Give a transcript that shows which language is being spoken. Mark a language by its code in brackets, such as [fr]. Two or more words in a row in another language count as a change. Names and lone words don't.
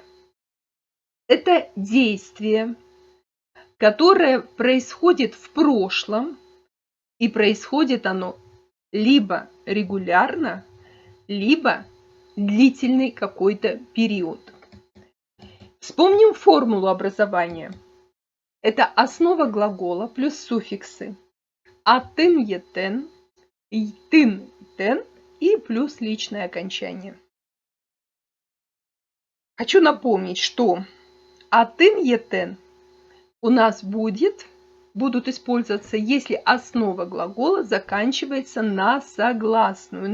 [ru] Это действие, которое происходит в прошлом, и происходит оно либо регулярно, либо длительный какой-то период. Вспомним формулу образования. Это основа глагола плюс суффиксы «атын», «етен», «йтын», «тен» и плюс личное окончание. Хочу напомнить, что «атын», «етен» у нас будут использоваться, если основа глагола заканчивается на согласную.